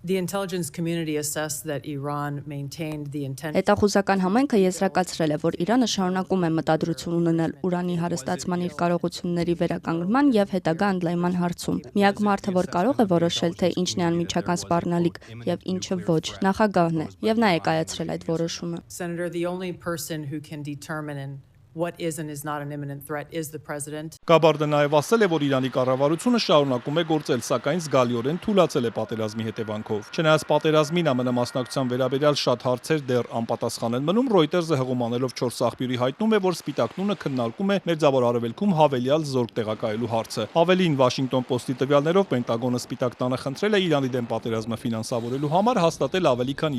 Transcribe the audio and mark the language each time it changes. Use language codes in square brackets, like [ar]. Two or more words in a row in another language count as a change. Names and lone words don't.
[hy] Հետախուզական համայնքը եզրակացրել է, որ Իրանը շարունակում է մտադրություն ունենալ ուրանի հարստացման իր կարողությունների վերականգնման եւ հետագա ընդլայնման հարցում։ Միակ մարդը, որ կարող է որոշել, թե ինչն է անմիջական սպառնալիք եւ ինչը ոչ, նախագահն է, եւ նա է կայացրել այդ որոշումը։ [en] What is and is not an imminent threat is the president. [hy] Գաբարդը նաև ասել է, որ Իրանի կառավարությունը շարունակում է գործել, սակայն զգալիորեն թուլացել է պատերազմի հետևանքով։ Չնայած պատերազմին ԱՄՆ մասնակցության վերաբերյալ շատ հարցեր դեռ անպատասխան են մնում, Reuters-ը հղումանելով 4 աղբյուրի հայտնում է, որ Սպիտակ տունը քննարկում է Մերձավոր Արևելքում հավելյալ զորք տեղակայելու հարցը։ Ավելին, Washington Post-ի տվյալներով Պենտագոնը Սպիտակ տանը խնդրել է Իրանի դեմ պատերազմը ֆինանսավորելու համար հաստատել ավելի քան